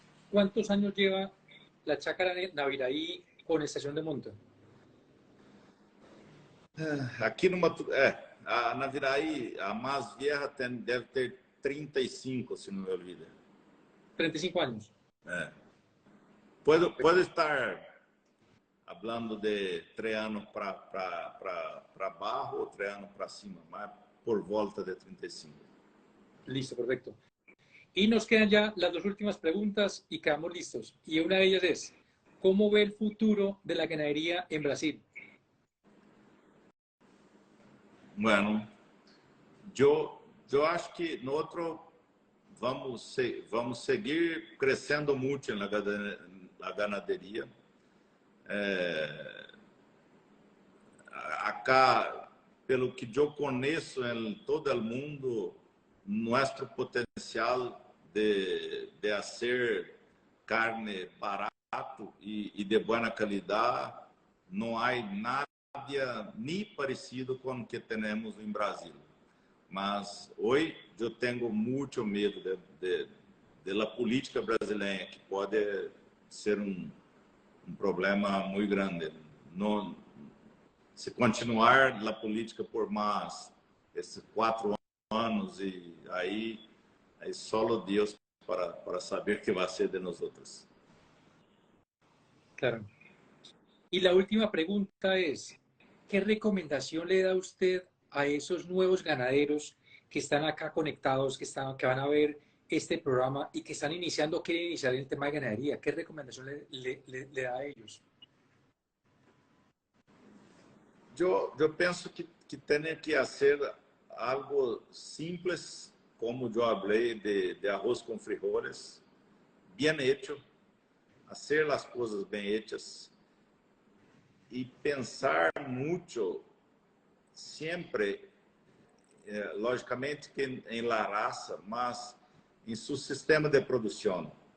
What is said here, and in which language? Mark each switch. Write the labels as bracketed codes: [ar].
[es] ¿Cuántos años lleva la Chácara Naviraí con estación de monta? [pt] Aqui a Naviraí, a mais vieja deve ter 35, se não me olvido. [es] 35 años. [pt] Pode estar hablando de 3 anos para baixo ou 3 anos para cima, mas por volta de 35. [es] Listo, perfecto. Y nos quedan ya las dos últimas preguntas y quedamos listos. Y una de ellas es, ¿cómo ve el futuro de la ganadería en Brasil? [pt] Bueno, eu acho que nosotros vamos seguir crescendo muito na ganaderia. Acá, pelo que eu conheço em todo o mundo, nosso potencial de fazer carne barato e de boa qualidade, não há nada nem parecido com o que temos em Brasil. Mas hoje eu tenho muito medo da política brasileira, que pode ser um problema muito grande. Não, se continuar a política por mais esses 4 anos, e aí só Deus para saber o que vai ser de nós outros. Claro. [es] Y la última pregunta es, ¿qué recomendación le da usted a esos nuevos ganaderos que están acá conectados, que van a ver este programa y que están iniciando, quieren iniciar el tema de ganadería? ¿Qué recomendación le da a ellos? [pt] Eu penso que tem que fazer algo simples, como eu falei, de arroz com frijoles, bem hecho, fazer as coisas bem hechas e pensar muito, sempre, logicamente, que em la raça, mas em seu sistema de produção.